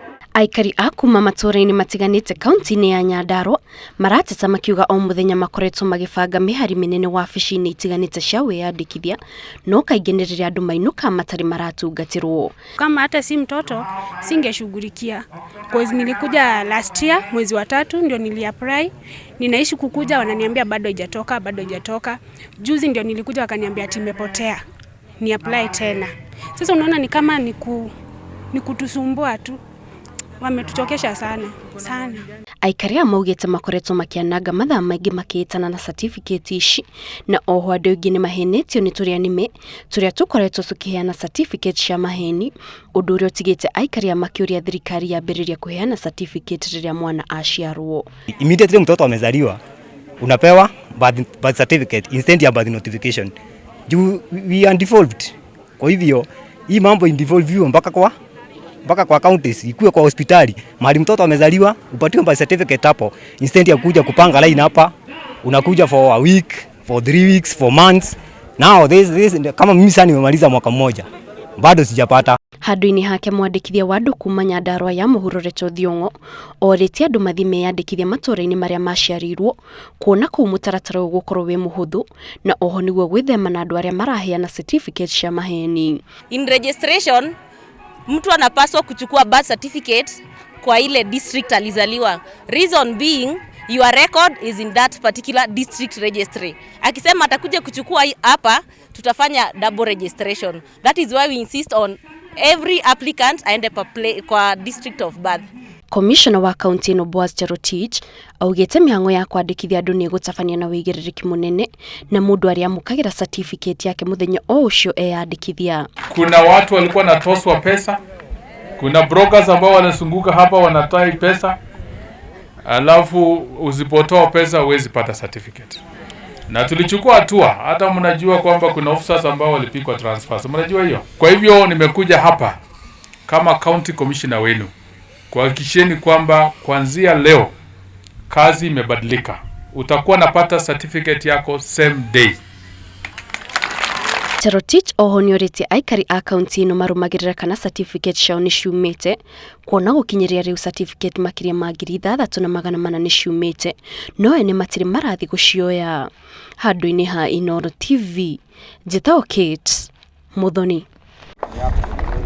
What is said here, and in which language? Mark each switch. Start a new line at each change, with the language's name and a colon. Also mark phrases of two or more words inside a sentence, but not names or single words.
Kikuyu: Aikari akuma matura-ini matiganite kaunti-ini ya Nyandarua marateta makiuga o muthenya makoretwo magibanga mihari minene wabici-ini itiganite cia wiyandikithia no kaingĩ nĩ rĩrĩa andũ mainũka matari maratungatirwo.
Swahili: Kama hata si mtoto singeshughulikia. Cause nilikuja
English: last year
Swahili: mwezi wa 3 ndio niliapply. Ninaishi kukuja wananiambia bado haijatoka. Juzi ndio nilikuja wakaniambia ati imepotea. Ni apply tena. Sasa unaona ni kama ni kutusumbua tu. Wametuchokesha sana.
Kikuyu: Aikari amaugite makoretwo makiananga mathaa maingĩ makĩtana na certificate ici na oho andũ aingĩ nĩ mahenetio nĩ tũrĩa nĩme tũrĩa tũkoretwo tũkĩheana certificate cia maheni, ũndũ ũrĩa ũtigĩte aikari a makiuria thirikari yambiririe kuheana certificate rĩrĩa mwana aciarwo.
English: Immediately
Swahili: mtoto amezaliwa unapewa
English: birth certificate instead ya birth notification. We are devolved.
Swahili: Kwa hivyo hii mambo indevolve mpaka kwa counties, ikuwe kwa hospitali. Mahali mtoto amezaliwa upatiwe
English: birth certificate
Swahili: hapo instead ya kuja kupanga line hapa.
English: Unakuja for a week, for 3 weeks, for months. Now this
Swahili: kama mimi sasa nimemaliza mwaka mmoja bado sijapata.
Kikuyu: Handũ-inĩ hake mwandĩkithia wa andũ kuma Nyandarua ya mũhuro Thiong'o orĩtie andũ mathi meyandĩkithia matura-inĩ marĩa maciarirwo kuona kũu mũtaratara ũgũkorwo wĩ mũhũthũ na oho nĩguo gwĩthema na andũ arĩa maraheana certificate cia maheni.
English: In registration
Swahili: mtu anapaswa kuchukua
English: birth certificate
Swahili: kwa ile district alizaliwa.
English: Reason being your record is in that particular district registry.
Swahili: Akisema atakuja kuchukua hapa tutafanya
English: double registration. That is why we insist on every applicant
Swahili: aende kwa
English: district of birth.
Kikuyu: Commissioner wa kaunti-ini Cherotich augite mĩhang'o ya kwandĩkithia andũ nĩ gũtabania na wĩigĩrĩrĩki mũnene na mũndũ arĩa amũkagĩra certificate yake mũthenya o ũcio eyandĩkithia.
Swahili: Kuna watu walikuwa natoswa pesa, kuna brokers ambao wanazunguka hapa wanatai pesa, alafu usipotoa pesa huwezi pata certificate. Na tulichukua hatua, hata mnajua kwamba kuna officers ambao walipikwa transfers, mnajua hiyo. Kwa hivyo nimekuja hapa kama
English: county commissioner
Swahili: wenu kuhakikisheni kwamba kuanzia leo kazi imebadilika. Utakuwa napata certificate yako
English: same day.
Kikuyu: Cherotich oho nĩ orĩtie aikari a kaunti-ino marũmagĩrĩra kana certificate ciao nĩ ciumĩte kuona gũkinyĩria rĩu certificate makĩria ma 6,400 nĩ ciumĩte no ene matirĩ marathi gũcioya. Handũ-inĩ ha Inooro TV, njĩtagwo Kate Muthoni.